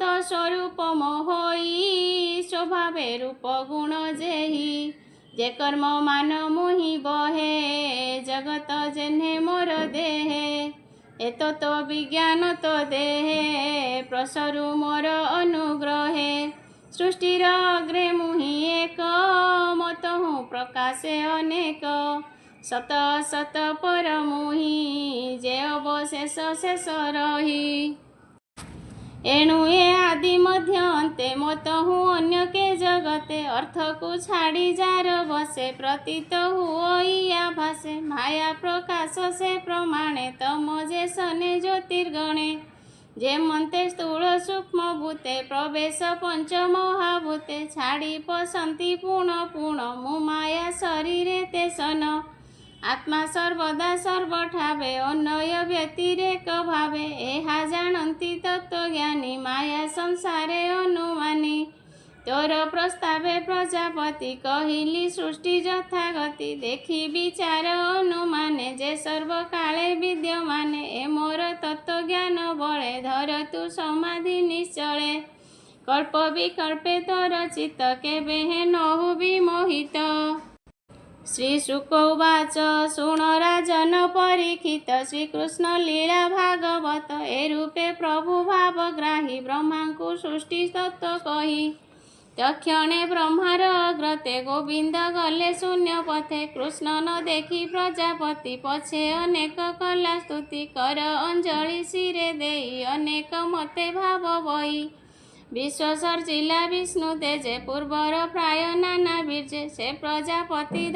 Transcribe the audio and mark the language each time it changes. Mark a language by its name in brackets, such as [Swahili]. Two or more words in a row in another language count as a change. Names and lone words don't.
[Odia] ସ୍ୱରୂପ ମୋ ହୋଇ ସ୍ୱଭାବେ ରୂପ ଗୁଣ ଯେହି ଯେ କର୍ମ ମାନ ମୁହିଁ ବହେ ଜଗତ ଯେହ୍ନେ ମୋର ଦେହେ ଏତୋ ତୋ ବିଜ୍ଞାନ ତୋ ଦେହେ ପ୍ରସରୁ ମୋର ଅନୁଗ୍ରହେ ସୃଷ୍ଟିର ଅଗ୍ରେ ମୁହିଁ ଏକ ମତ ହୁଁ ପ୍ରକାଶେ ଅନେକ ସତ ସତ ପର ମୁହିଁ ଯେ ଅବଶେଷ ଶେଷ ରହି ଏଣୁ ଏ ଆଦି ମଧ୍ୟ ଅନ୍ତେ ମତ ହୁଁ ଅନ୍ୟ କେ ଜଗତେ ଅର୍ଥ କୋ ଛାଡ଼ି ଯାର ବସେ ପ୍ରତୀତ ହୁଆ ଭାସେ ମାୟା ପ୍ରକାଶ ସେ ପ୍ରମାଣେ ତମ ଯେ ସନେ ଜ୍ୟୋତିର୍ଗଣେ ଯେ ମନ୍ତେ ସ୍ଥୂଳ ସୂକ୍ଷ୍ମ ଭୂତେ ପ୍ରବେଶ ପଞ୍ଚ ମହାଭୂତେ ଛାଡ଼ି ପସନ୍ତି ପୂର୍ଣ୍ଣ ପୂର୍ଣ୍ଣ ମୁ ମାୟା ଶରୀରେ ତେ ସନ ଆତ୍ମା ସର୍ବଦା ସର୍ବଠାବେ ଅନ୍ୱୟ ବ୍ୟତିରେକ ଭାବେ ଏହା ଜାଣନ୍ତି ତତ୍ତ୍ୱଜ୍ଞାନୀ ମାୟା ସଂସାରେ ଅନୁମାନୀ ତୋର ପ୍ରସ୍ତାବେ ପ୍ରଜାପତି କହିଲି ସୃଷ୍ଟି ଯଥାଗତି ଦେଖି ବିଚାର ଅନୁମାନେ ଯେ ସର୍ବକାଳେ ବିଦ୍ୟମାନେ ଏ ମୋର ତତ୍ତ୍ୱଜ୍ଞାନ ବଳେ ଧର ତୁ ସମାଧି ନିଶ୍ଚଳେ କଳ୍ପ ବିକଳ୍ପେ ତୋର ଚିତ୍ତ କେବେ ହେ ନହୁ ବିମୋହିତ ଶ୍ରୀ ଶୁକ ଉବାଚ ଶୁଣ ରାଜନ ପରୀକ୍ଷିତ ଶ୍ରୀକୃଷ୍ଣ ଲୀଳା ଭାଗବତ ଏ ରୂପେ ପ୍ରଭୁ ଭାବଗ୍ରାହୀ ବ୍ରହ୍ମା କୋ ସୃଷ୍ଟି ତତ୍ତ୍ୱ କହି ତକ୍ଷଣେ ବ୍ରହ୍ମାର ଅଗ୍ରତେ ଗୋବିନ୍ଦ ଗଲେ ଶୂନ୍ୟ ପଥେ କୃଷ୍ଣ ନ ଦେଖି ପ୍ରଜାପତି ପଛେ ଅନେକ କଳା ସ୍ତୁତି କର ଅଞ୍ଜଳି ଶିରେ ଦେଇ ଅନେକ ମତେ ଭାବ ବହି ବିଶ୍ୱ ସର୍ଜିଲା ବିଷ୍ଣୁ ତେଜେ ପୂର୍ବର ପ୍ରାୟ ନାନା ବୀର୍ଯ୍ୟେ ସେ ପ୍ରଜାପତି